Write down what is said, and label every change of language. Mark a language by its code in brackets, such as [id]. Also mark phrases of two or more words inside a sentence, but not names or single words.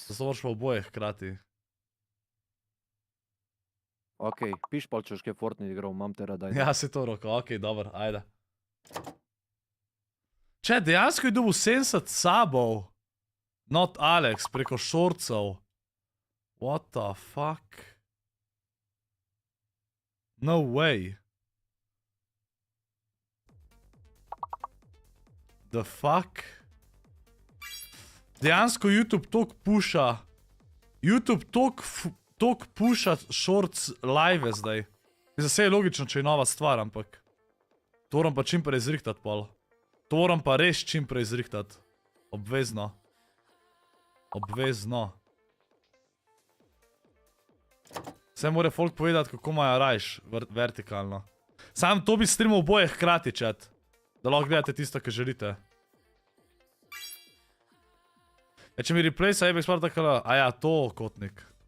[sl] Zato moraš pa oboje hkrati. ok, piš pa, če boš kaj Fortnite igral, imam te rada. Ja, si to roko, ok, dobro, ajde. Če, dejansko je dobil 70 sabov, not Alex, preko šorcev. [en] What the fuck? No way. The fuck? [sl] Dejansko YouTube tok puša. YouTube tok puša [en] shorts live [sl] zdaj. Mislim, vse je logično, če je nova stvar, ampak to moram pa čim prej zrihtati, pol. To moram pa res čim prej zrihtati. Obvezno. Obvezno. Vse mora folk povedati, kako imajo rajš, vertikalno. Sam to bi streamal oboje hkrati, chat. Da lahko gledate tisto, kar želite. Ja, če mi replay-sa je bi spar takala, a ja, to kotnik.